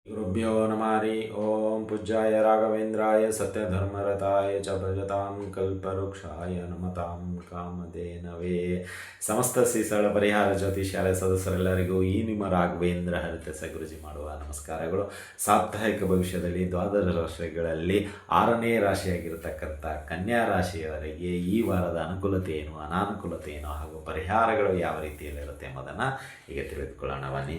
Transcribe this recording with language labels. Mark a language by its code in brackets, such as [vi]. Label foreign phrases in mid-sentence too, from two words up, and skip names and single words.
[sa] गुरुभ्यो नमः हरि ओं पूज्याय राघवेन्द्राय सत्यधर्मरताय च भजतां कल्पवृक्षाय नमतां ಕಾಮಧೇನವೇ. [kn] ಸಮಸ್ತ ಶ್ರೀಸಳ ಪರಿಹಾರ ಜ್ಯೋತಿಷಾಲಯ ಸದಸ್ಯರೆಲ್ಲರಿಗೂ ಈ ನಿಮ್ಮ ರಾಘವೇಂದ್ರ ಹರಿತಸ ಗುರುಜಿ ಮಾಡುವ ನಮಸ್ಕಾರಗಳು. ಸಾಪ್ತಾಹಿಕ ಭವಿಷ್ಯದಲ್ಲಿ ದ್ವಾದಶ ರಾಶಿಗಳಲ್ಲಿ 6ನೇ ರಾಶಿಯಾಗಿರತಕ್ಕಂಥ ಕನ್ಯಾ ರಾಶಿಯವರಿಗೆ ಈ ವಾರದ ಅನುಕೂಲತೆ ಏನು, ಅನಾನುಕೂಲತೆ ಏನು ಹಾಗೂ ಪರಿಹಾರಗಳು ಯಾವ ರೀತಿಯಲ್ಲಿರುತ್ತೆ ಎಂಬುದನ್ನು ಈಗ ತಿಳಿದುಕೊಳ್ಳೋಣ ಬನ್ನಿ.